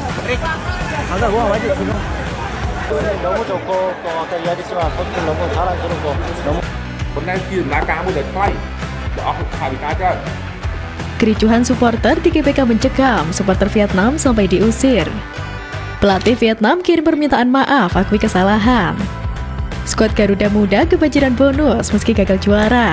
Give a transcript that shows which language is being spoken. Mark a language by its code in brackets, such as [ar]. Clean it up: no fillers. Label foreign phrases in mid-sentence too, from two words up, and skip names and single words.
[ko] 아까 뭐 맞지 지금 너무 좋고 또 아까 이야기했지만 선수들 너무 자랑스럽고 너무 [id] Kericuhan supporter di GBK mencekam, supporter Vietnam sampai diusir. Pelatih Vietnam kirim permintaan maaf, akui kesalahan. Skuad Garuda Muda kebanjiran bonus meski gagal juara.